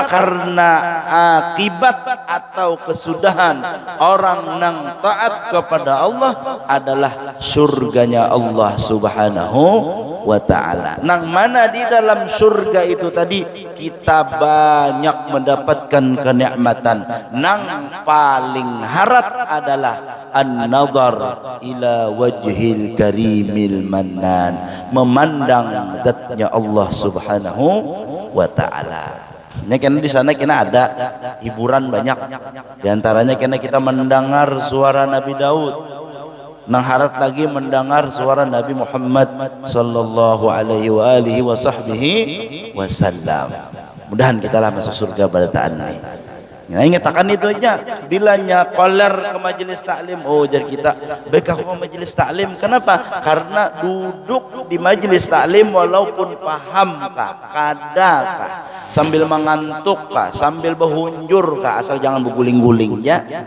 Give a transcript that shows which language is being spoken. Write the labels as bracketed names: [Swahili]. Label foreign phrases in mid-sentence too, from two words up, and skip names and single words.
[Banjar] Karena akibat atau kesudahan orang nang taat kepada Allah adalah surganya Allah [Arabic] سبحانه وتعالى. [Banjar] Nang mana di dalam surga itu tadi kita banyak mendapatkan kenikmatan. Nang paling harat adalah [Arabic] النظر إلى وجه الكريم المنان, [Banjar] memandang zatnya Allah [Arabic] سبحانه وتعالى. [Banjar] Ini karena di sana kena ada hiburan banyak. Di antaranya kena kita mendengar suara Nabi Daud. Nang harat lagi mendengar suara Nabi Muhammad [Arabic] صلى الله عليه وعلى آله وصحبه وسلم. [Banjar] Mudahan kita lah masuk surga pada taan ini. Nah, ingat akan itu aja. Bilanya koler ke majelis taklim, oh jar kita, baik aku ke majelis taklim. Kenapa? Karena duduk di majelis taklim walaupun paham kah, kada kah, sambil mengantuk kah, sambil berhunjur kah, asal jangan berguling-guling ya.